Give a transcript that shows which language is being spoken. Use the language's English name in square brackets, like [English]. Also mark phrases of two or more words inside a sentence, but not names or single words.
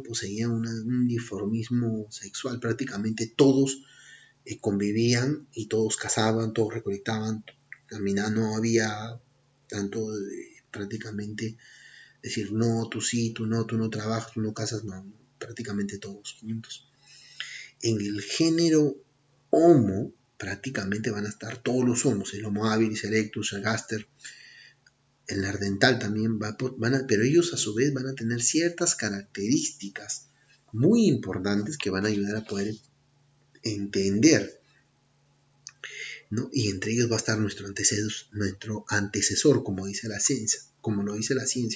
[Spanish] Poseían un dimorfismo sexual. Prácticamente todos convivían y todos cazaban, todos recolectaban, caminaban, no había tanto prácticamente decir, no, tú sí, tú no trabajas, tú no cazas, no, prácticamente todos juntos. En el género Homo, prácticamente van a estar todos los homos, el Homo habilis, erectus, el gaster, el neandertal también, pero ellos a su vez van a tener ciertas características muy importantes que van a ayudar a poder entender, ¿no? Y entre ellos va a estar nuestro antecesor, como dice la ciencia, como lo dice la ciencia.